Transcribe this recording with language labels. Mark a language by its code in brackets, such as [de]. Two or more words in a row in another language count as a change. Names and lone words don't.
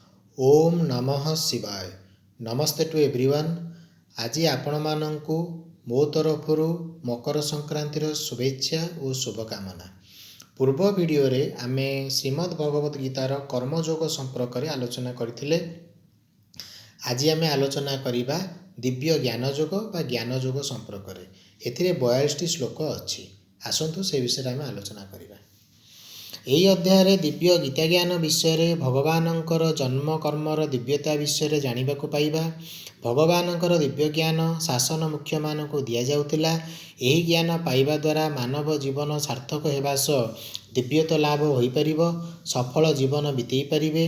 [sa] ओम नमः शिवाय। नमस्ते [en] to everyone. [or] ଆଜି ଆପଣ ମାନଙ୍କୁ ମୋ ତରଫରୁ ମକର ସଂକ୍ରାନ୍ତିର ଶୁଭେଚ୍ଛା ଔର ଶୁଭକାମନା। ପୂର୍ବ ଭିଡିଓରେ ଆମେ ଶ୍ରୀମଦ୍ ଭଗବତ ଗୀତାର କର୍ମଯୋଗ ସମ୍ପର୍କରେ ଆଲୋଚନା କରିଥିଲେ। ଆଜି ଆମେ ଆଲୋଚନା କରିବା ଦିବ୍ୟ ଜ୍ଞାନ ଯୋଗ ବା ଜ୍ଞାନ ଯୋଗ ସମ୍ପର୍କରେ। ଏଥିରେ 42 ଶ୍ଳୋକ ଅଛି। ଆସନ୍ତୁ ସେ ବିଷୟରେ ଆମେ ଆଲୋଚନା କରିବା। ଏହି ଅଧ୍ୟାୟରେ ଦିବ୍ୟ ଗୀତା ଜ୍ଞାନ ବିଷୟରେ ଭଗବାନଙ୍କର ଜନ୍ମ କର୍ମର ଦିବ୍ୟତା ବିଷୟରେ ଜାଣିବାକୁ ପାଇବା। ଭଗବାନଙ୍କର ଦିବ୍ୟ ଜ୍ଞାନ ଶାସନ ମୁଖ୍ୟମାନଙ୍କୁ ଦିଆଯାଉଥିଲା। ଏହି ଜ୍ଞାନ ପାଇବା ଦ୍ୱାରା ମାନବ ଜୀବନ ସାର୍ଥକ ହେବା ସହ ଦିବ୍ୟତା ଲାଭ ହୋଇପାରିବ, ସଫଳ ଜୀବନ ବିତେଇ ପାରିବେ।